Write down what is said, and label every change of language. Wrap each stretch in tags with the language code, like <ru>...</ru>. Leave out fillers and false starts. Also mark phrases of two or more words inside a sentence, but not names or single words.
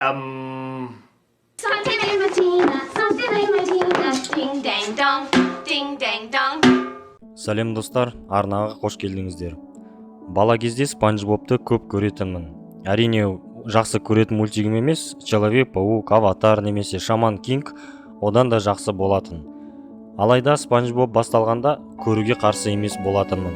<en>Something in Medina, something in Medina, ding dang dong, ding dang dong.</en> <kk>Сәлем достар, арнаға қош келдіңіздер. Бала кезде Спанч Бобты көп көретінмін. Әрине, жақсы көретін мультигім емес, Человек-паук, Аватар немесе Шаман Кинг одан да жақсы болатын. Алайда Спанч Боб басталғанда көруге қарсы емес болатынмын.</kk>